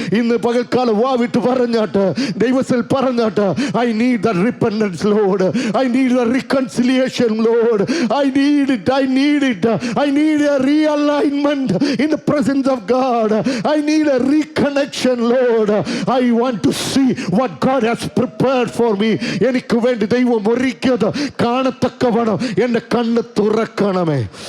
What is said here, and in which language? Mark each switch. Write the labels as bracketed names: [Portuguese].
[Malayalam] ഇന്ന് പകൽക്കാലം വാവിട്ട് പറഞ്ഞാട്ട്, ദൈവത്തിൽ പറഞ്ഞാട്ട്, [English] I need the repentance Lord, I need the reconciliation Lord, I need it, I need it, I need a realignment in the presence of God, I need a reconnection Lord. I want to see what God has prepared for me. [Malayalam] എനിക്ക് വേണ്ടി ദൈവം ഒരുക്കിയത് കാണത്തക്കവണ്ണം എൻ്റെ കണ്ണ് തുറക്കണമേ.